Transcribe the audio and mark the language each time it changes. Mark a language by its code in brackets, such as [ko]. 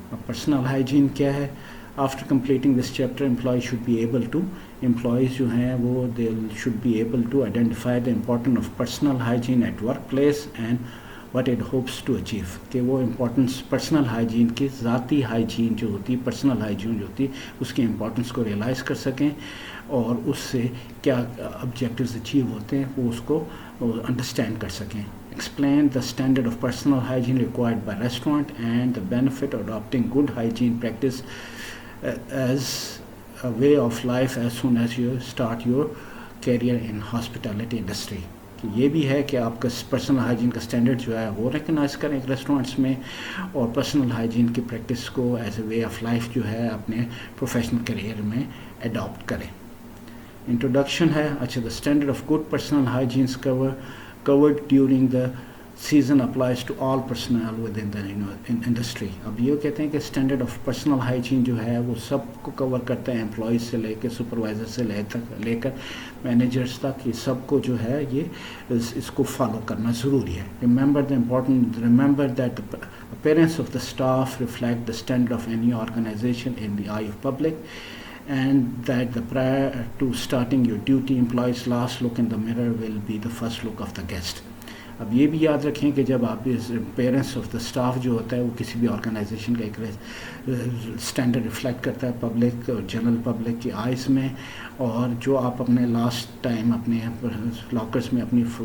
[en] اب personal hygiene کیا ہے؟ After completing this chapter employees [ur] جو ہیں وہ [en] They should be able to identify the importance of personal hygiene at workplace and what it hopes to achieve. [ur] کہ وہ importance personal hygiene کی ذاتی ہائیجین جو ہوتی پرسنل ہائیجین جو ہوتی اس کی امپورٹنس کو ریئلائز کر سکیں اور اس سے کیا آبجیکٹیوز اچیو ہوتے ہیں وہ اس کو انڈرسٹینڈ کر سکیں. [en] Explain the standard of personal hygiene required by restaurant and the benefit of adopting good hygiene practice as a way of life as soon as you start your career in hospitality industry. [ur] یہ بھی ہے کہ آپ کا personal hygiene کا standard جو ہے وہ ریکگنائز کریں ریسٹورینٹس میں اور پرسنل ہائیجین کی پریکٹس کو as a way of life جو ہے اپنے پروفیشنل کیریئر میں اڈاپٹ کریں. انٹروڈکشن ہے. اچھا [en] the standard of good personal hygiene covered during the season applies to all personnel within the industry. [ur] اب یہ کہتے ہیں کہ اسٹینڈرڈ آف پرسنل ہائیجین جو ہے وہ سب کو کور کرتا ہے، امپلائیز سے لے کے سپروائزر سے لے کر مینیجرس تک. یہ سب کو جو ہے یہ اس کو فالو کرنا ضروری ہے. [en] remember that the appearance of the staff reflect the standard of any organization in the eye of public, and that prior to starting your duty, employees' last look in the mirror will be the first look of the guest. [ur] اب یہ بھی یاد رکھیں کہ جب آپ parents of the staff جو ہوتا ہے وہ کسی بھی آرگنائزیشن کا ایک اسٹینڈرڈ ریفلیکٹ کرتا ہے پبلک اور جنرل پبلک کی آئیز میں، اور جو آپ اپنے لاسٹ ٹائم اپنے لاکرس میں اپنی